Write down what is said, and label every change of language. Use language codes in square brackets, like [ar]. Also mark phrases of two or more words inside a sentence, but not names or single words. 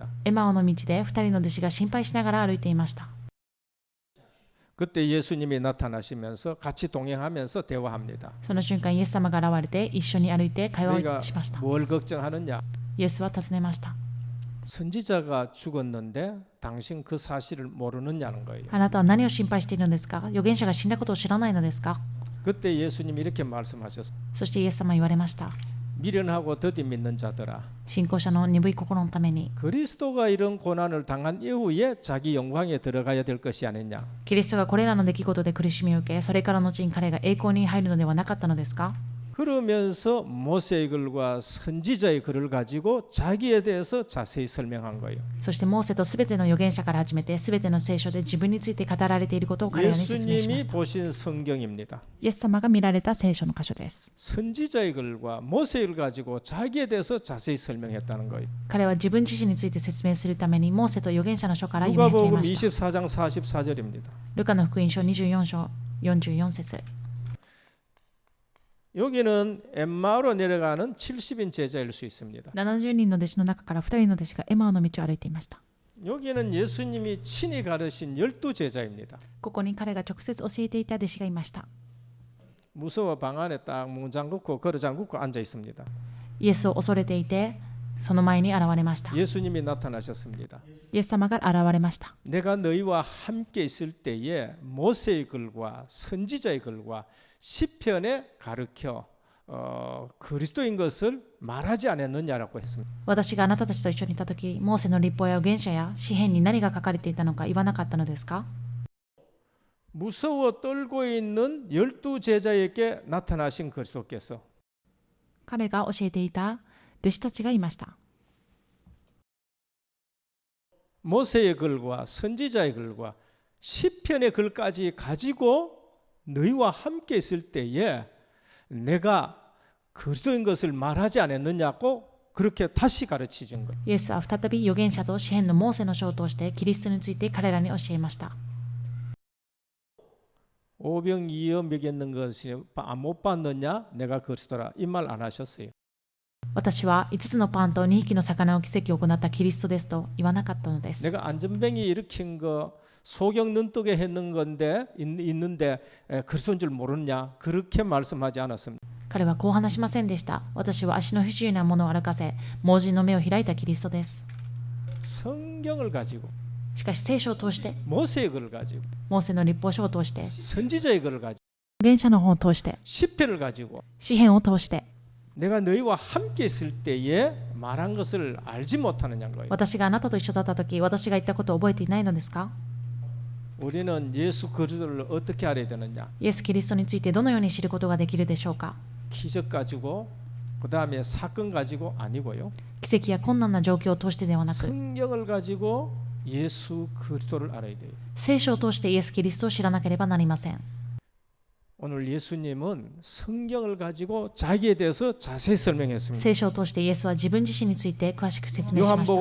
[ja] エマオの道で2人の弟子が心配しながら歩いていました。 [ko] 그때 예수님이 나타나시면서 같이 동행하면서 대화합니다. [ja] その瞬間、イエス様が現れて一緒に歩いて会話 [ko] 너희가 [ja] をしました。 [ko] 뭘 걱정하느냐? [ja] イエスは尋ねました。 [ko] 선지자가 죽었는데 당신 그 사실을 모르느냐는 거예요. [ja] あなたは何を心配しているのですか？預言者が死んだことを知らないのですか？ [ko] 그때 예수님이 이렇게 말씀하셨어요. [ja] そしてイエス様は言われました。 [ko] 미련하고 더디 믿는 자들아, [ja] 信仰者の鈍い心のために、 [ko] 그리스도가 이런 고난을 당한 이후에 자기 영광에 들어가야 될 것이 아니냐. [ja] キリストがこれらの出来事で苦しみを受け、それから後に彼が栄光に入るのではなかったのですか？ [ko] 그러면서 모세의 글과 선지자의 글을 가지고 자기에 대해서 자세히 설명한 거예요. [ja] そしてモーセとすべての預言者から始めて、すべての聖書で自分について語られていることを彼らに説明しま [ko] 예수님이 [ja] した。 [ko] 보신 성경입니다. [ja] イエス様が見られた聖書の箇所です。 [ko] 선지자의 글과 모세의 글 가지고 자기에 대해서 자세히 설명했다는 거예요. [ja] 彼は自分自身について説明するために、モーセと預言者の書から読み始め [ko] 누가복음 [ja] ました。 [ko] 24장 44절입니다. [ja] ルカの福音書24章44節。 [ko] 여기는 엠마오로 내려가는 70인 제자일 수 있습니다. [ja] 70 人の弟子の中から2人の弟子がエマオの道を歩いていました。 [ko] 여기는 예수님이 친히 가르신 12 제자입니다. [ja] ここに彼が直接教えていた弟子がいました。 [ko] 무서워 방 안에 딱 문장 긋고 거르장 긋고 앉아 있습니다. [ja] イエスを恐れていて、その前に現れました。 [ko] 예수님이 나타나셨습니다. [ja] イエス様が現れました。 [ko] 내가 너희와 함께 있을 때에 모세의 글과 선지자의 글과 시편에 가르쳐 그리스도인 것을 말하지 않았느냐라고 했습니다. [ja] 私があなたたちと一緒にいたとき、モーセの律法や預言者や詩篇に何が書かれていたのか言わなかったのですか？ [ko] 무서워 떨고 있는 12 제자에게 나타나신 그리스도께서 [ja] 彼が教えていた弟子たちがいました。 [ko] 모세의 글과 선지자의 글과 시편의 글까지 가지고 너희와 함께 있을 때에 내가 그리스도인 것을 말하지 않았느냐고 그렇게 다시 가르쳐 준 거예요. [ja] イエスは再び預言者と詩篇のモーセの書を通してキリストについて彼らに教えました。 [ko] 오병이어 먹였는 것이 못 봤느냐? 내가 그리스도라 이 말 안 하셨어요. [ja] 私は5つのパンと2匹の魚の奇跡を行ったキリストですと言わなかったのです。 [ko] 내가 안전뱅이 일으킨 거 소경 눈뜨게 했는 건데 있는데 그리스도인 줄 모르냐? 그렇게 말씀하지 않았습니다. [ja] 彼はこう話しませんでした。私は足の不自由なものを歩かせ、盲人の目を開いたキリストです。 [ko] 성경을 가지고 [ja] しかし聖書を通して、 [ko] 모세의 글을 가지고 [ja] モーセの律法書を通して、 [ko] 선지자의 글을 가지고 [ja] 預言者の本を通して、 [ko] 시편을 가지고 [ja] 詩篇を通して、 [ko] 내가 너희와 함께 있을 때에 말한 것을 알지 못하느냐는 거예요. [ja] 私があなたと一緒だったとき、私が言ったことを覚えていないのですか？ [ko] 우리는 예수 그리스도를 어떻게 알아야 되느냐? [ja] イエス・キリストについてどのように知ることができるでしょうか？ [ko] 기적 가지고 그 다음에 사건 가지고 아니고요. [ja] 奇跡や困難な状況を通してではなく、 [ko] 성경을 가지고 예수 그리스도를 알아야 돼요. [ja] 聖書を通してイエス・キリストを知らなければなりません。 [ko] 오늘 예수님은 성경을 가지고 자기에 대해서 자세히 설명했습니다. [ja] 聖書を通してイエスは自分自身について詳しく説明しました。